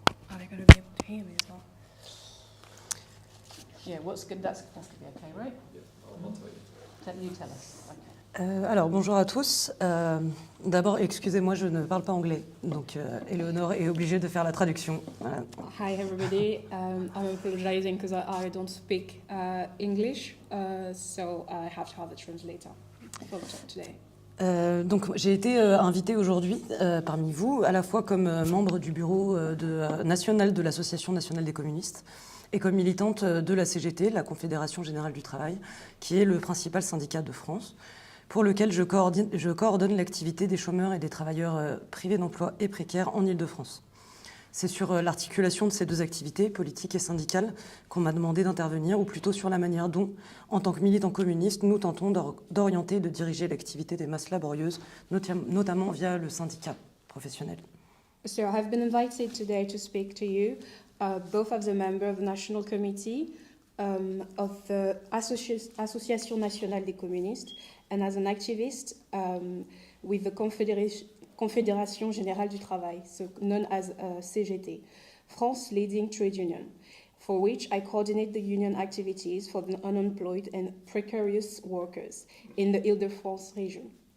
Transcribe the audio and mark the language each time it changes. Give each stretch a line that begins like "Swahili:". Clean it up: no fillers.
English: Are they going to be able to hear me as well? Yeah, what's good? That's going to be okay, right? Yeah, I'll tell you. You tell us. Okay.
French: Alors bonjour à tous. D'abord, excusez-moi, je ne parle pas anglais, donc Eleonore est obligée de faire la traduction. Voilà.
English: Hi everybody, I'm apologizing because I don't speak English, so I have to have a translator for the talk today.
French: Donc j'ai été invitée aujourd'hui parmi vous, à la fois comme membre du bureau national de l'Association nationale des communistes et comme militante de la CGT, la Confédération générale du travail, qui est le principal syndicat de France, pour lequel je coordonne l'activité des chômeurs et des travailleurs privés d'emploi et précaires en Île-de-France. C'est sur l'articulation de ces deux activités, politiques et syndicales, qu'on m'a demandé d'intervenir, ou plutôt sur la manière dont, en tant que militants communistes, nous tentons d'orienter et de diriger l'activité des masses laborieuses, notamment via le syndicat professionnel.
English: So I've been invited today to speak to you, both as a member of the National Committee of the Association nationale des communistes and as an activist with the Confédération générale du travail, so known as CGT, France leading trade union, for which I coordinate the union activities for the unemployed and precarious workers in the Île-de-France region.